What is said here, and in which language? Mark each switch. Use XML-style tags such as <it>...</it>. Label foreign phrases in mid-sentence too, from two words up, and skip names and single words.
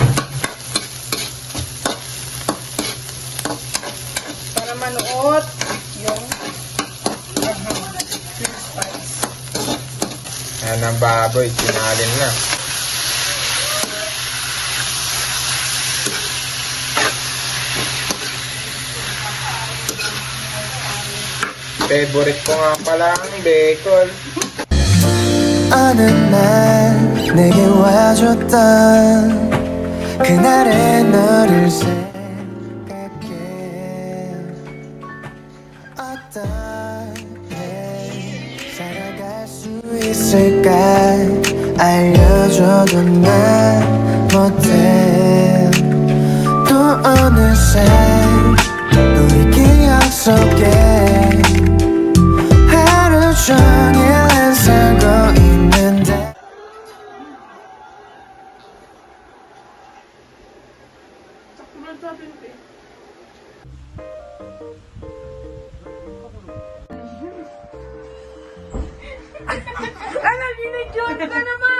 <tl>Para manuot yung spice. Ayan ang baboy, sinalin na. Favorite ko nga pala ang bacon.</tl> <ko>어느 날 내게 와줬던 그날의 너를 생각해. 어떻게 살아갈 수 있을까 알려줘도 난 못해. 또 어느새 우리 기억 속에 하루 종일 난 살고 있는데.</ko> <tl>Ano, binidyoan ka naman!</tl>